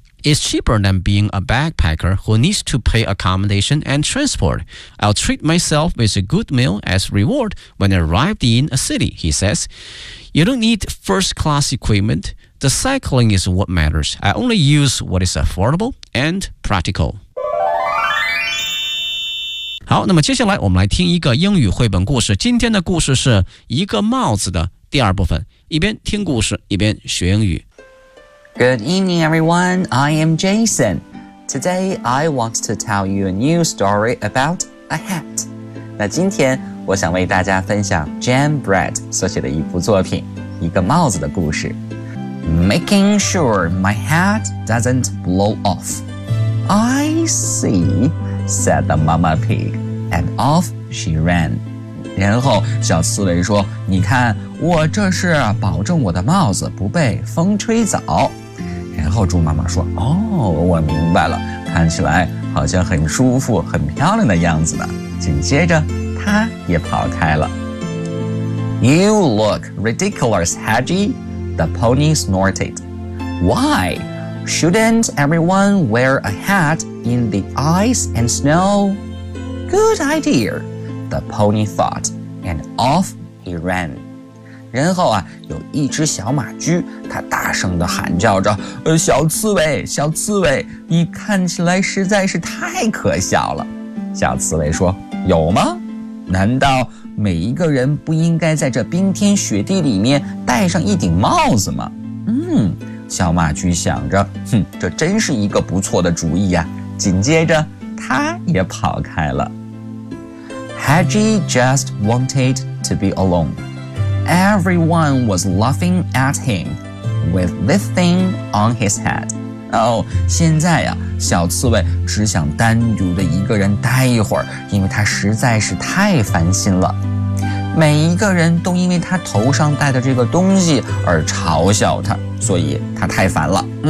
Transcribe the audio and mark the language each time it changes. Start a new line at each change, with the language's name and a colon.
English: It's cheaper than being a backpacker who needs to pay accommodation and transport. I'll treat myself with a good meal as reward when I arrived in a city, he says. You don't need first-class equipment. The cycling is what matters. I only use what is affordable and practical.
Chinese: 好，那么接下来我们来听一个英语绘本故事。今天的故事是一个帽子的第二部分，一边听故事，一边学英语。
English: Good evening, everyone. I am Jason. Today, I want to tell you a new story about a hat.
Chinese: 那今天我想为大家分享 Jan Brett 所写的一部作品，一个帽子的故事。
English: Making sure my hat doesn't blow off. I see... said the mama pig, and off she ran.
Chinese: 然后小刺猬说，你看，我这是保证我的帽子不被风吹走。然后猪妈妈说，哦，我明白了，看起来好像很舒服很漂亮的样子呢。紧接着他也跑开了。
English: You look ridiculous, Hedgie, the pony snorted. Why shouldn't everyone wear a hat in the ice and snow? Good idea, the pony thought, and off he ran.
Chinese: 然后啊，有一只小马驹，它大声地喊叫着：“小刺猬，小刺猬，你看起来实在是太可笑了。” 小刺猬说：“有吗？难道每一个人不应该在这冰天雪地里面戴上一顶帽子吗？” 小马驹想着：“哼，这真是一个不错的主意呀。” 紧接着，它也跑开了。
English: Hedgie just wanted to be alone. Everyone was laughing at him with this thing on his head.
Chinese: Oh, 现在呀，小刺猬只想单独的一个人待一会儿，因为他实在是太烦心了。每一个人都因为他头上戴的这个东西而嘲笑他，所以他太烦了。